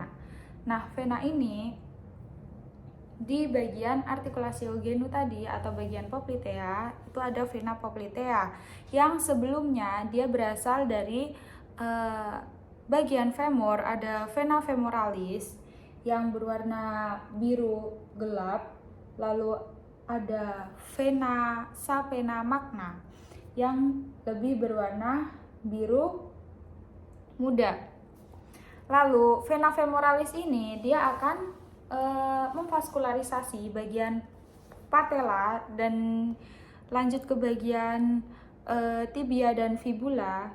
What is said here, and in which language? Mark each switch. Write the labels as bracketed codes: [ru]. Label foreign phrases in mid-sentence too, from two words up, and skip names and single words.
[id] Nah, vena ini di bagian artikulasi genu tadi atau bagian poplitea itu ada vena poplitea yang sebelumnya dia berasal dari bagian femur, ada vena femoralis yang berwarna biru gelap, lalu ada vena sapena magna yang lebih berwarna biru muda. Lalu vena femoralis ini dia akan memvaskularisasi bagian patella dan Lanjut ke bagian tibia dan fibula.